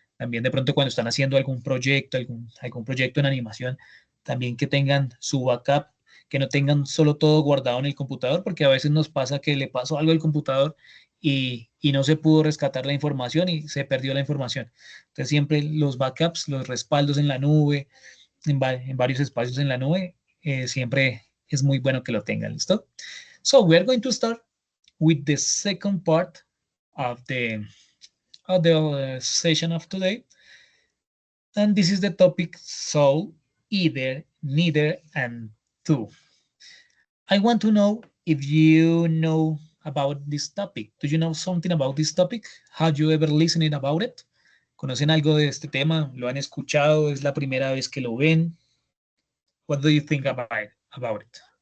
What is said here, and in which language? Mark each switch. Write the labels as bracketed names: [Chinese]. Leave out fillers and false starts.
[Spanish] También de pronto cuando están haciendo algún proyecto en animación, también que tengan su backup, que no tengan solo todo guardado en el computador, porque a veces nos pasa que le pasó algo al computador y no se pudo rescatar la información y se perdió la información. Entonces siempre los backups, los respaldos en la nube, en varios espacios en la nube, siempre es muy bueno que lo tengan, ¿listo? [English] So we are going to start with the second part of the session of today. And this is the topic, so, either, neither, and to. I want to know if you know about this topic. Do you know something about this topic? Have you ever listened about it? [Spanish] ¿Conocen algo de este tema? ¿Lo han escuchado? ¿Es la primera vez que lo ven? [English] What do you think about it?